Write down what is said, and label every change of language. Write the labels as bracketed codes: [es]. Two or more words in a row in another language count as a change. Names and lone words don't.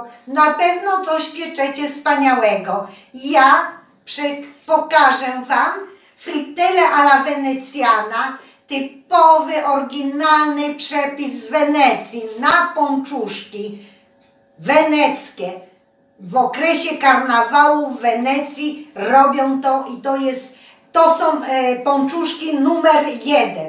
[pl] Na pewno coś pieczecie wspaniałego. Ja pokażę Wam [it] frittelle alla veneziana. [pl] Typowy, oryginalny przepis z Wenecji na pączuszki weneckie. W okresie karnawału w Wenecji robią to i to są pączuszki numer 1.